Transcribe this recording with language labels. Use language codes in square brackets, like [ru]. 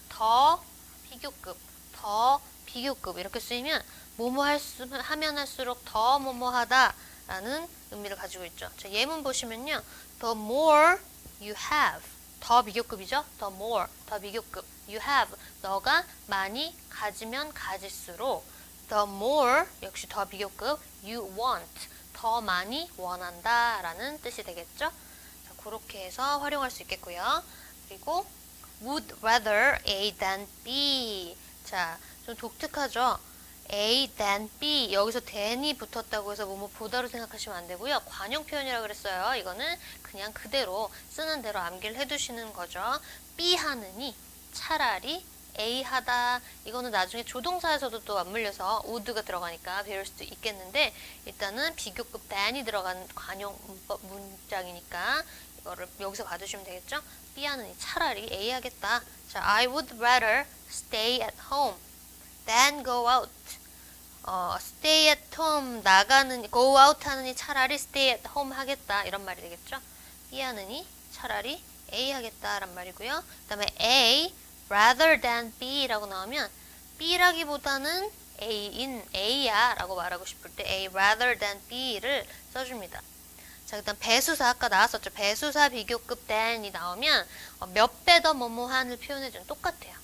[ko] 더 비교급, 더 비교급 이렇게 쓰이면 뭐뭐 하면 할수록 더 뭐뭐 하다 라는 의미를 가지고 있죠. 자, 예문 보시면요. [en] The more you have [ko] 더 비교급이죠. The more, 더 비교급 [en] you have [ko] 너가 많이 가지면 가질수록 the more 역시 더 비교급 [en] you want [ko] 더 많이 원한다 라는 뜻이 되겠죠. 자, 그렇게 해서 활용할 수 있겠고요. 그리고 [en] would rather A than B [ko] 자, 좀 독특하죠. A than B 여기서 than이 붙었다고 해서 뭐뭐 보다로 생각하시면 안 되고요. 관용 표현이라고 그랬어요. 이거는 그냥 그대로 쓰는 대로 암기를 해두시는 거죠. B 하느니 차라리 A 하다 이거는 나중에 조동사에서도 또 맞물려서 would가 들어가니까 배울 수도 있겠는데 일단은 비교급 than이 들어간 관용 문장이니까 이거를 여기서 봐두시면 되겠죠. B 하느니 차라리 A 하겠다. [en] 자, I would rather stay at home than go out. stay at home [ko] 나가는 [en] go out [ko] 하느니 차라리 stay at home 하겠다 이런 말이 되겠죠. B 하느니 차라리 A 하겠다란 말이고요. 그 다음에 [en] A rather than B [ko] 라고 나오면 B라기보다는 A인 A야 라고 말하고 싶을 때 A rather than B를 써줍니다. 자, 일단 배수사 아까 나왔었죠. 배수사 비교급 than이 나오면 몇 배 더 뭐뭐한을 표현해주는 똑같아요.